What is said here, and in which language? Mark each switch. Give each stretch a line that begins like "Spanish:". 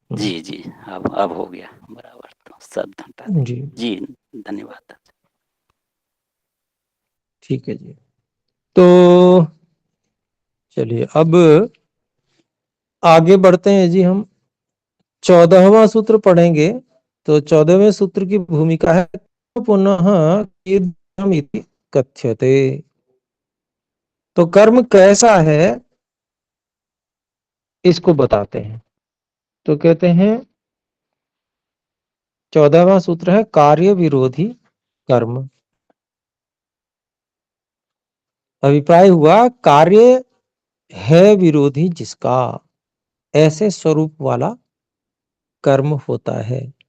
Hindi: जी जी अब हो गया बराबर, तो सब हटा दिए। जी, जी धन्यवाद। ठीक है जी। तो चलिए अब आगे बढ़ते हैं जी। हम 14वां सूत्र पढ़ेंगे। तो 14वें सूत्र की भूमिका है
Sanskrit: पुनः कीदृशम् इति कथ्यते।
Hindi: तो कर्म कैसा है इसको बताते हैं। तो कहते हैं 14वां सूत्र है कार्य विरोधी कर्म। अभिप्राय हुआ कार्य है विरोधी जिसका, ऐसे स्वरूप वाला कर्म होता है।